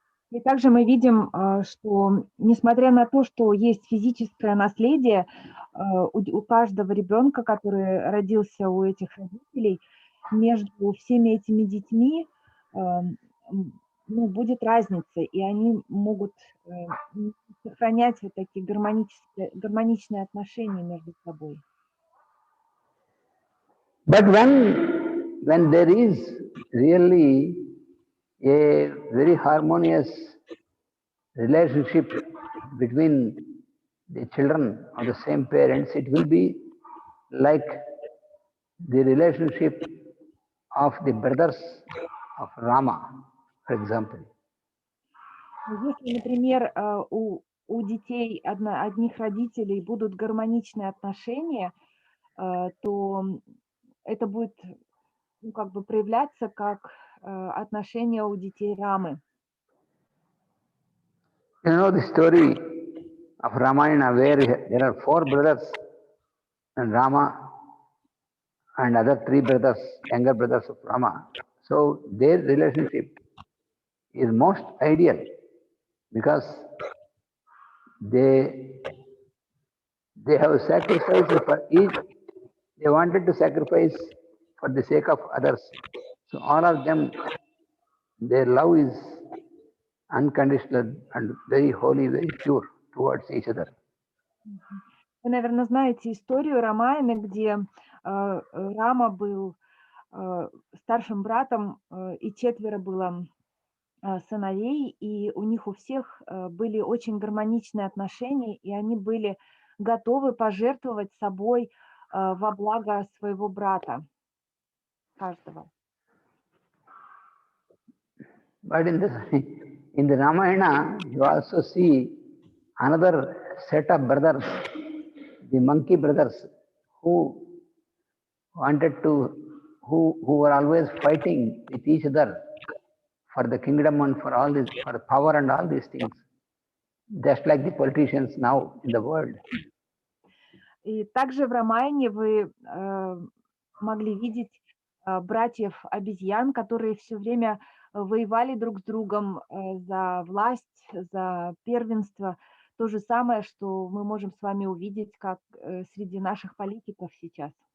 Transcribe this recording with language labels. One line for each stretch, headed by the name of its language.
Russian: И также мы видим, что несмотря на то, что есть физическое наследие, у каждого ребенка, который родился у этих родителей, между всеми этими детьми будет разница, и они могут сохранять вот такие гармоничные отношения между собой.
English: But when there is really a very harmonious relationship between the children of the same parents, it will be like the relationship of the brothers of Rama, for example.
Russian: Если, например, у детей одних родителей будут гармоничные отношения, то это будет проявляться как отношения у детей Рамы.
English: You know the story of Ramayana where there are four brothers and Rama and other three brothers, younger brothers of Rama. So their relationship is most ideal because they have sacrificed for each. They wanted to sacrifice for the sake of others. So all of them, their love is unconditional and very holy, very pure towards each other.
Russian: Вы, наверное, знаете историю Рамаяны, где Рама был старшим братом, и четверо было сыновей, и у них у всех были очень гармоничные отношения, и они были готовы пожертвовать собой во благо своего брата, каждого.
English: But in the Ramayana, you also see another set of brothers, the monkey brothers, who were always fighting with each other for the kingdom and for all this, for power and all these things, just like the politicians now in the world.
Russian: И также в Рамаяне вы могли видеть братьев-обезьян, которые все время воевали друг с другом за власть, за первенство. То же самое, что мы можем с вами увидеть, как среди наших политиков сейчас.